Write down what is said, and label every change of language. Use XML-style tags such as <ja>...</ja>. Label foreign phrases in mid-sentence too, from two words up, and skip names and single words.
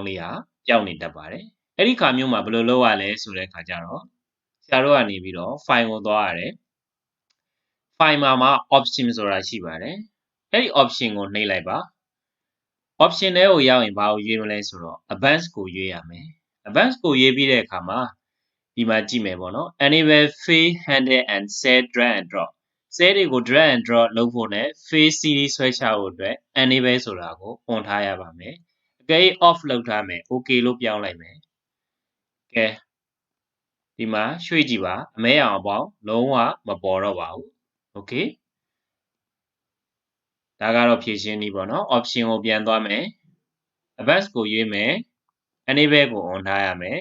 <my>လေးဟာပျောက်နေတတ်ပါတယ်အဲ့ဒီခါမျိုးမှာဘယ်လိုလုပ်ရလဲဆိုတဲ့အခါကျတော့ဆရာတို့ကနေပြီးတော့ file ကိုသွားရတယ် file မှာ option ဆိုတာရှိပါတယ်အဲ့ဒီ option ကိုနှိပ်လိုက်ပါ option ထဲကိုရောက်ရင်ဘာကိုရွေးမလဲဆိုတော့ advanced ကိုရွေးရမယ် advanced ကိုရွေးပြီးတဲ့အခါမှာဒီမှာကြည့်မယ်ပေါ့နော်</my> <en>enable fill handle and cell drag and drop</en> <my>cell တွေကို</my> <en>drag and drop</en> <my>လုပ်ဖို့နဲ့</my> <en>fill series</en> <my>ဆွဲချဖို့အတွက် enable ဆိုတာကို on ထားရပါမယ်အကယ်၍ off လုပ်ထားမယ် okay လို့ပြောင်းလိုက်မယ်ကဲဒီမှာရွှေ့ကြည့်ပါအမဲရောင်အပေါင်းလုံးဝမပေါ်တော့ပါဘူး okay ဒါကတော့ဖြည့်ရှင်းနည်းပေါ့နော် option ကိုပြန်သွားမယ် advanced ကိုရွေးမယ် enable ကို on ထားရမယ်</my>